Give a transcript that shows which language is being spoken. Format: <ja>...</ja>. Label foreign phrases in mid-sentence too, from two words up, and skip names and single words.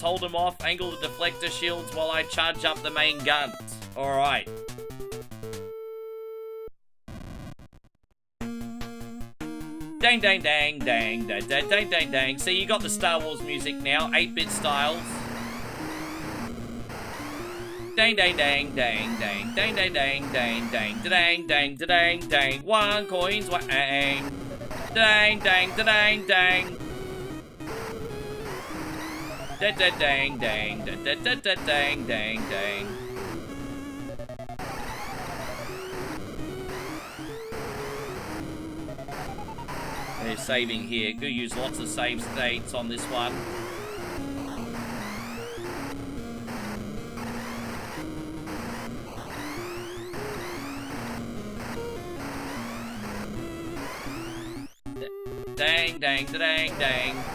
<en>Hold them off. Angle the deflector shields while I charge up the main guns. Alright. Dang, dang, dang, dang, dang, dang, dang, dang, dang. See, you got the Star Wars music now. 8-bit styles. Dang, dang, dang, dang, dang, dang, dang, dang, dang, dang, dang, dang, dang, dang. 1 coins, wang. Dang, dang, dang, dang. Da da dang, dang, da da da da dang, dang, dang. They're saving here. Could use lots of save states on this one. Dang, dang, dang, dang.</en>